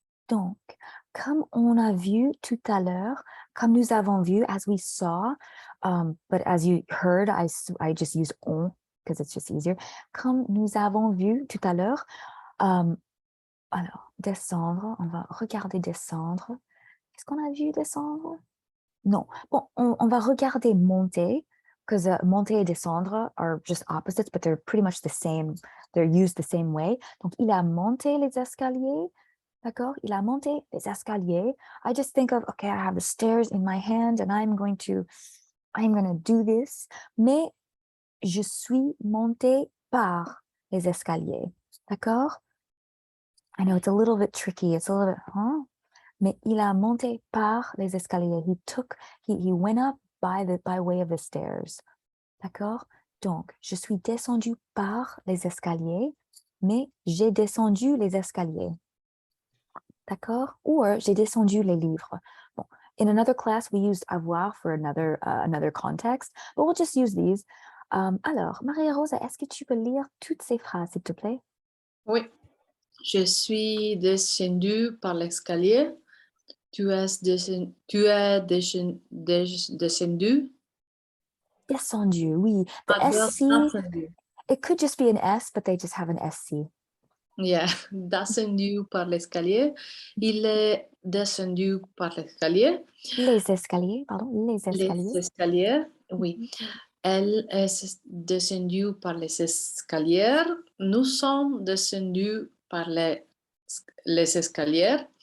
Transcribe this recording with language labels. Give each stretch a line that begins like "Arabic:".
French: Donc, comme on a vu tout à l'heure, comme nous avons vu,
English: as we saw, but as you heard, I just use on because it's just easier.
French: Comme nous avons vu tout à l'heure, alors, descendre, on va regarder descendre. Est-ce qu'on a vu descendre? Non. Bon, on va regarder monter,
English: because
French: monter et descendre
English: are just opposites, but they're pretty much the same. They're used the same way.
French: Donc, il a monté les escaliers. D'accord? Il a monté les escaliers.
English: I just think of, okay, I have the stairs in my hand and I'm going to do this.
French: Mais je suis montée par les escaliers. D'accord?
English: I know it's a little bit tricky. It's a little bit, huh?
French: Mais il a monté par les escaliers.
English: He went up by way of the stairs.
French: D'accord? Donc, je suis descendue par les escaliers, mais j'ai descendu les escaliers. D'accord? Or j'ai descendu les livres.
English: Bon, in another class, we used avoir for another context, but we'll just use these.
French: Alors, Maria-Rosa, est-ce que tu peux lire toutes ces phrases, s'il te plaît? Oui. Je suis descendu par l'escalier. Tu es descendu. Descendu, oui.
English: The SC,
French: Descendu.
English: it could just be an S, but they just have an SC. Yeah,
French: descendu par l'escalier. Il est descendu par l'escalier. Les escaliers, pardon, les escaliers. Les escaliers, oui. Elle est descendue par les escaliers. Nous sommes descendus par les escaliers.